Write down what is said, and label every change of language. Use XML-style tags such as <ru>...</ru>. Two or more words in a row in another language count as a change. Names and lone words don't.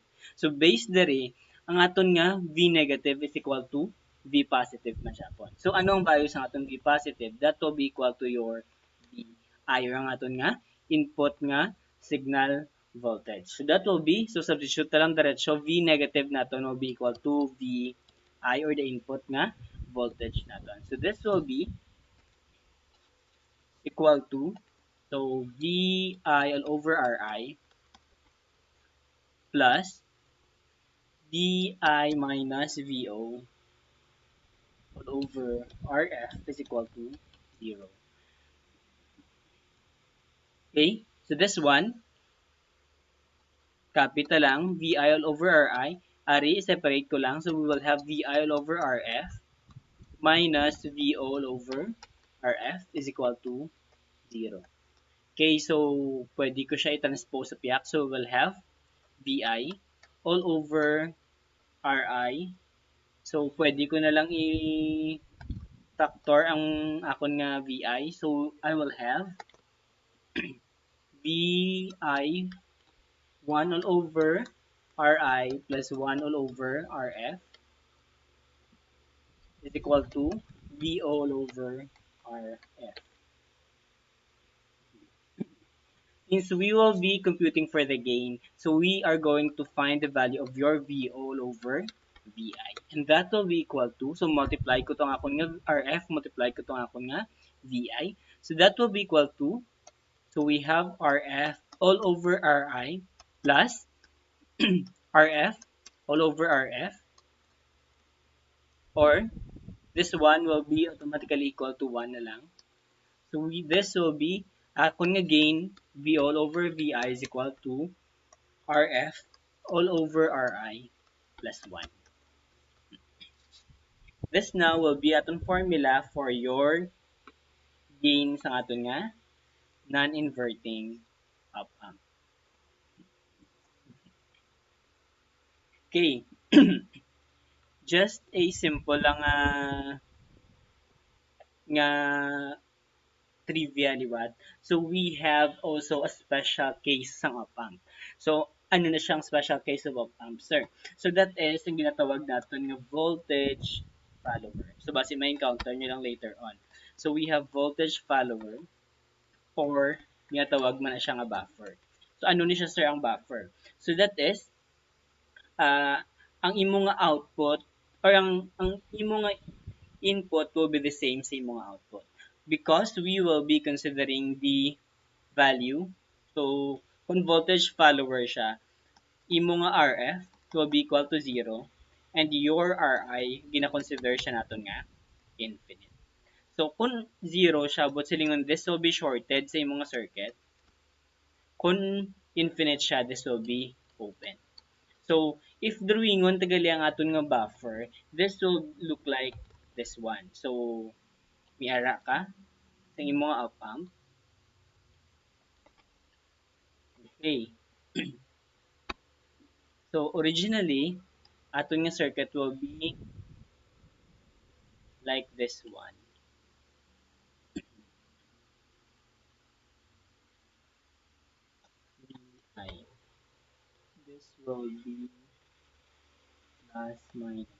<en>So based dere,</en> <hil>ang aton nga</hil> <en>V negative is equal to V positive</en> <hil>na siya po. So ano ang</hil> <en>value</en> <hil>sa aton</hil> <en>V positive? That will be equal to your VI or</en> <hil>ang aton nga</hil> <en>input nga signal voltage. So that will be, so substitute</en> <hil>na lang diretso,</hil> <en>V negative naton will be equal to VI or the input</en> <hil>nga voltage naton.</hil> <en>So this will be equal to, so VI all over RI plus DI minus VO all over RF is equal to 0. Okay, so this one, capital lang, VI all over RI.</en> <hil>Ari, separate ko lang.</hil> <en>So we will have VI all over RF minus VO all over RF is equal to 0.</en> <hil>Okay, so pwede ko siya i-transpose sa piyak.</hil> <en>So we will have VI all over RI.</en> <hil>So pwede ko na lang i-factor ang akon nga VI.</hil> <en>So I will have VI 1 all over Ri plus 1 all over Rf is equal to V all over Rf. Since we will be computing for the gain, so we are going to find the value of your V all over Vi. And that will be equal to, so</en> <hil>multiply ko itong akong nga</hil> <en>Rf,</en> <hil>multiply ko itong akong nga</hil> <en>Vi. So that will be equal to, so we have Rf all over Ri plus Rf all over Rf, or this one will be automatically equal to 1 na lang. So this will be, kung nga gain, V all over Vi is equal to Rf all over Ri plus 1. This now will be atong formula for your gain</en> <hil>sa aton nga</hil> <en>non-inverting op amp. Okay. Just a simple lang nga trivia liwat. So we have also a special case sa op amp. So ano na siyang special case of op amp, sir? So that is</en> <hil>yung ginatawag natin nga</hil> <en>voltage follower. So base may encounter nyo lang later on. So we have voltage follower or</en> <hil>ginatawag man na siya nga</hil> <en>buffer.</en> <hil>So ano ni siya, sir, ang buffer?</hil> <en>So that is uh,</en> <hil>ang imo nga</hil> <en>output or</en> <hil>ang imo nga</hil> <en>input will be the same</en> <hil>sa imo nga</hil> <en>output because we will be considering the value. So kung voltage follower siya,</en> <hil>imo nga</hil> <en>RF will be equal to 0 and your RI</en> <hil>gina-consider siya naton nga</hil> <en>infinite.</en> <hil>So kung 0 siya,</hil> <en>but silingon this will be shorted sa imo nga circuit.</en> <hil>Kung infinite siya,</hil> <en>this will be open.</en> <hil>So, if drawingon tagali ang aton nga buffer,</hil> <en>this will look like this one. So,</en> <hil>miara ka sa imong op amp.</hil> <en>Okay. So, originally,</en> <hil>aton nga</hil> <en>circuit will be like this one. VI. This will be plus minus.</en>